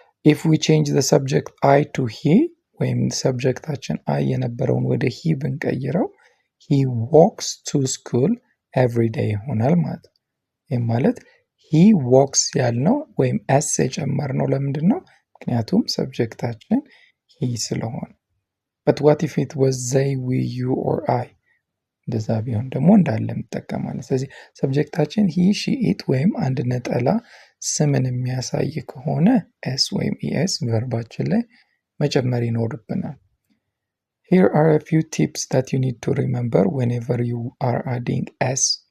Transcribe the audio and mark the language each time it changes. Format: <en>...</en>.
<en>if we change the subject I to he</en> <am>ወይም ሰብጀክታችን አይ የነበረውን ወደ ሂ ብንቀይረው</am> <en>he walks to school every day</en> <am>ይሆናል ማለት ነው። ይህም ማለት he walks ያልነው ወይም ኤስ የጨመርነው ለምንድን ነው? ምክንያቱም ሰብጀክታችን he ስለሆነ።</am> <en>but what if it was they, we, you or I?</en> <am>እንደዛ ቢሆን ደግሞ እንዳለ እንጠቀማለን። ስለዚህ ሰብጀክታችን ሂ ሺ ኢት ወይም አንድ ነጠላ ስምን የሚያሳይ ከሆነ ኤስ ወይም ኢኤስ ቨርባችን ላይ መጨመር ይኖርብናል።</am> <en>Here are a few tips that you need to remember whenever you are adding s</en>